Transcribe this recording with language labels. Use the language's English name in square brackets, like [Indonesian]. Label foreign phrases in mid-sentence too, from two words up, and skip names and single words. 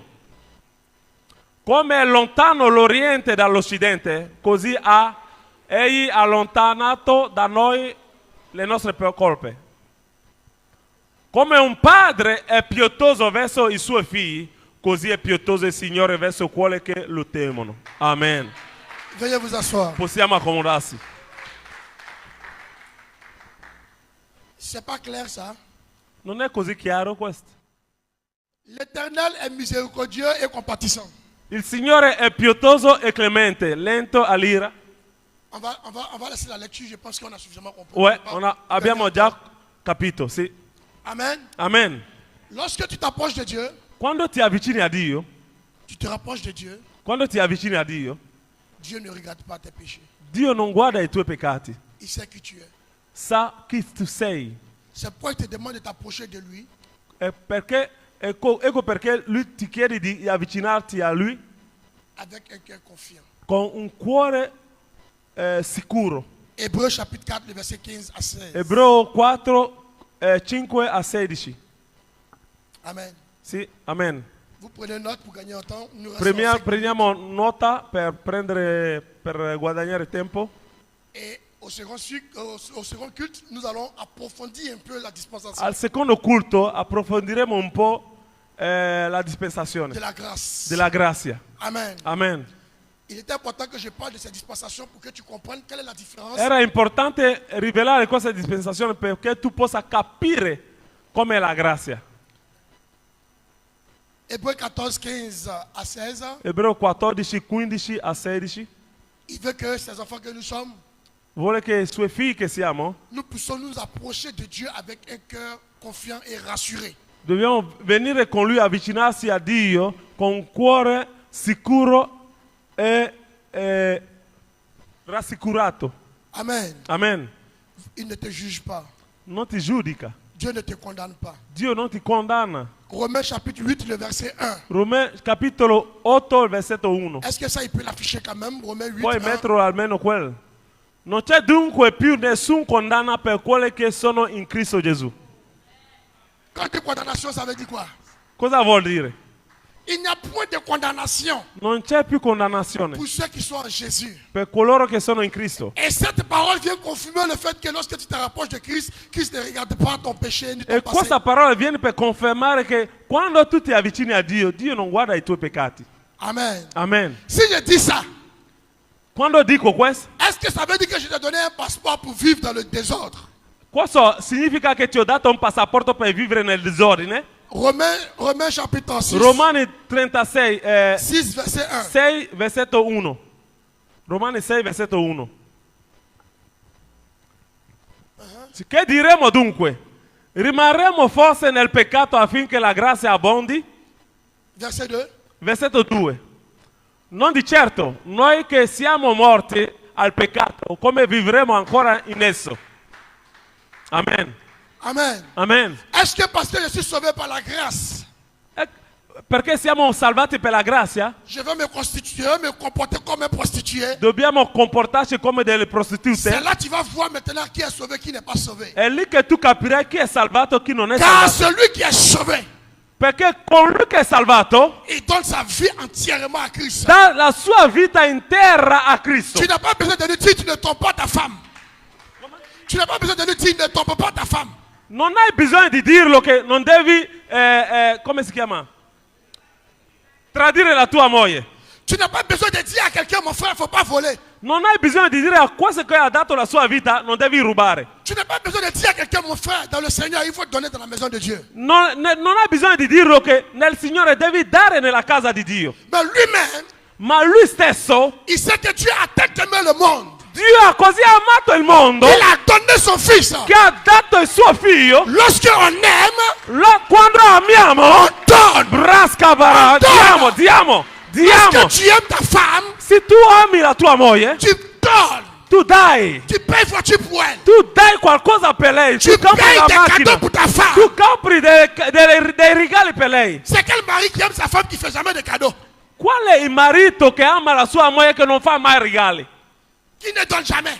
[Italian] Come è lontano l'Oriente dall'Occidente, così ha egli allontanato da noi le nostre colpe. Come un padre è pietoso verso i suoi figli, così è pietoso il Signore verso quelli che lo temono. Amen. [French] Veuillez vous asseoir. [Italian] Possiamo accomodarsi. [French] C'est pas clair ça? [Italian] Non è così chiaro questo? [French] L'Éternel est miséricordieux et compatissant. [Italian] Il Signore è pietoso e clemente, lento all'ira. [French] On va laisser la lecture, je pense qu'on a suffisamment compris. Ouais, [Italian] abbiamo già capito, sì. Amen. Amen. [French] Lorsque tu t'approches de Dieu, [Italian] Quando ti avvicini a Dio, [French] tu te rapproches de Dieu, [Italian] quando ti avvicini a Dio, [French] Dieu ne regarde pas tes péchés. [Italian] Dio non guarda i tuoi peccati, [French] Il sait qui tu es. [Italian] sa chi tu sei. [French] C'est pourquoi il te demande de t'approcher de lui [Italian] Ecco perché Lui ti chiede di avvicinarti a Lui [French] avec un cœur confiant. [Italian] con un cuore sicuro. [French] Hébreux chapitre 4, le verset 15 à 16. [Italian] Ebreo 4, 5 a 16. Amen. Sì, amen. [French] Vous prenez note pour gagner en temps. Nous restons ensemble. [Italian] Prendiamo nota per guadagnare tempo. [French] Et au second culte, nous allons approfondir un peu la dispensation [Italian] Al secondo culto approfondiremo un po' la dispensazione [French] de la grâce. [Italian] della grazia. Amen. Amen. [French] Il était important que je parle de cette dispensation pour que tu comprennes quelle est la différence [Italian] Era importante rivelare questa dispensazione perché tu possa capire com'è la grazia. [French] Hébreux 14, 15 à 16. [Italian] Ebreo 14, 15 a 16. [French] Il veut que ces enfants que nous sommes, [Italian] Vuole che i suoi figli che siamo [French] nous puissions nous approcher de Dieu avec un cœur confiant et rassuré. [Italian] dobbiamo venire con lui, avvicinarsi a Dio con un cuore sicuro e rassicurato. Amen. Amen. [French] Il ne te juge pas. [Italian] Non ti giudica. [French] Dieu ne te condamne pas. [Italian] Dio non ti condanna. [French] Romains chapitre 8, le verset 1. [Italian] Romains capitolo 8, il versetto 1. [French] Est-ce que ça, il peut l'afficher quand même? Romains 8, [Italian] Puoi 1. metterlo almeno quel. Non c'è dunque più nessun condanna per quelli che sono in Cristo Gesù. [French] Quand tu dis condamnation, ça veut dire quoi? [Italian] Cosa vuol dire? [French] Il n'y a point de condamnation [Italian] Non c'è più condannazione [French] pour ceux qui sont en Jésus. [Italian] per coloro che sono in Cristo. [French] Et cette parole vient confirmer le fait que lorsque tu te rapproches de Christ, Christ ne regarde pas ton péché ni ton [Italian] E [French] passé. [Italian] questa parola viene per confermare che quando tu ti avvicini a Dio, Dio non guarda i tuoi peccati. Amen. Amen. [French] Si je dis ça, [Italian] Quando dico questo, [French] est-ce que ça veut dire que je t'ai donné un passeport pour vivre dans le désordre? [Italian] questo significa che ti ho dato un passaporto per vivere nel disordine? [French] Romains chapitre 6, [Italian] Romani 36, [French] 6 verset 1. [Italian] 6 versetto 1. Romani 6 versetto 1. Che diremo dunque? Rimarremo forse nel peccato affinché la grazia abbondi? [French] Verset 2. [Italian] Versetto 2. Non di certo, noi che siamo morti al peccato, come vivremo ancora in esso? Amen. Amen. Amen. [French] Est-ce que parce que je suis sauvé par la grâce, [Italian] Perché siamo salvati per la grazia, [French] je vais me constituer, me comporter comme un prostitué? [Italian] dobbiamo comportarci come delle [French] C'est [Italian] prostitute? [French] là que tu vas voir maintenant qui est sauvé, qui n'est pas sauvé. [Italian] È lì che tu capirai chi è salvato e chi non è [French] Car [Italian] salvato. [French] celui qui est sauvé, [Italian] Perché colui che è salvato [French] il donne sa vie entièrement à Christ. [Italian] dà la sua vita intera a Cristo. [French] Tu n'as pas besoin de lui dire tu ne trompes pas ta femme. Tu n'as pas besoin de lui dire ne trompe pas ta femme. [Italian] Non hai bisogno di dirlo che non devi, come si chiama? Tradire la tua moglie. [French] Tu n'as pas besoin de dire à quelqu'un mon frère, il ne faut pas voler. [Italian] Non hai bisogno di dire a questo che ha dato la sua vita, non devi rubare. [French] Tu n'as pas besoin de dire à quelqu'un mon frère, dans le Seigneur, il faut donner dans la maison de Dieu. [Italian] Non hai bisogno di dirlo che nel Signore devi dare nella casa di Dio. [French] Mais lui-même, [Italian] Ma lui stesso, [French] il sait que Dieu a tant aimé le monde. [Italian] Dio ha così amato il mondo [French] Il a donné son fils. [Italian] che ha dato il suo figlio. [French] Lorsqu'on aime, [Italian] Quando amiamo, [French] on donne. [Italian] brascabara, diamo. [French] Lorsque tu aimes ta femme, [Italian] Se tu ami la tua moglie, [French] tu donnes. [Italian] tu dai. [French] Tu payes voiture pour elle. [Italian] Tu dai qualcosa per lei. [French] Tu [Italian] Tu compri [French] payes [Italian] la [French] des [Italian] macchina. [French] cadeaux pour ta femme. [Italian] Tu compri dei regali per lei. [French] C'est quel mari qui aime sa femme qui ne fait jamais de cadeaux? [Italian] Qual è il marito che ama la sua moglie che non fa mai regali? [French] Qui ne donne jamais?